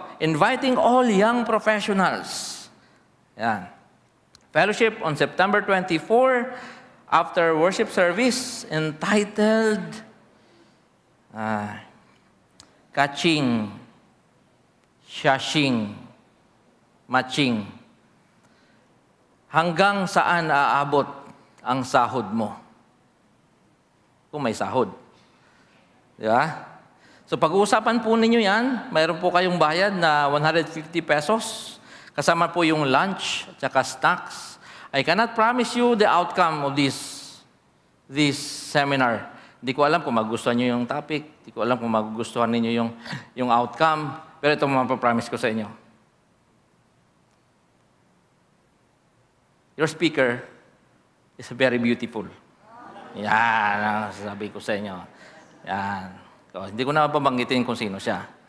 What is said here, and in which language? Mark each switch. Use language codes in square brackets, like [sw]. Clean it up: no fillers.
[en] Inviting all young professionals. Yan. Fellowship on September 24 after worship service entitled Kaching, Shashing, Matching. [tl] Hanggang saan aabot ang sahod mo? Kung may sahod. Di ba? So pag-uusapan po ninyo yan, mayroon po kayong bayad na 150 pesos. Kasama po yung lunch at saka snacks. [en] I cannot promise you the outcome of this seminar. [tl] Hindi ko alam kung magugustuhan nyo yung topic. Hindi ko alam kung magugustuhan ninyo yung outcome. Pero ito mapapromise ko sa inyo. [en] Your speaker is very beautiful. [tl] Yan ang sabi ko sa inyo. Yan. So, hindi ko na pabanggitin kung sino siya.